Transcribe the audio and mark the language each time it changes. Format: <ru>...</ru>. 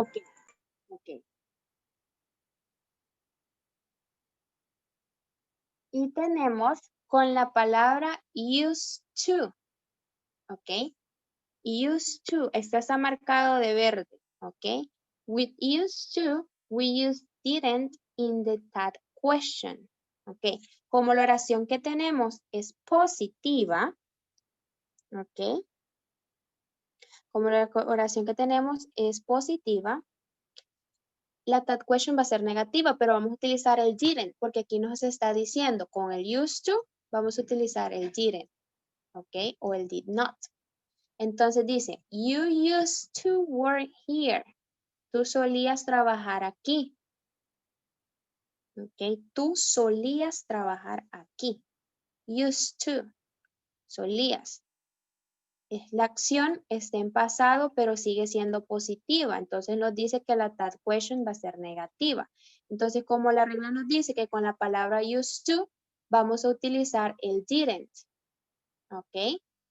<es>Ok, ok. Y tenemos con la palabra used to, ¿ok? Used to, está marcado de verde, ¿ok?</es> <en>With used to, we use didn't in the that question, ¿ok?</en> <es>Como la oración que tenemos es positiva, ¿ok? Como la oración que tenemos es positiva, la that question va a ser negativa, pero vamos a utilizar el didn't, porque aquí nos está diciendo con el used to, vamos a utilizar el didn't, ¿ok? O el did not. Entonces dice,</es> <en>you used to work here.</en> <es>Tú solías trabajar aquí. ¿Ok? Tú solías trabajar aquí. Used to. Solías. La acción está en pasado, pero sigue siendo positiva. Entonces nos dice que la that question va a ser negativa. Entonces, como la regla nos dice que con la palabra used to, vamos a utilizar el didn't. ¿Ok?</es>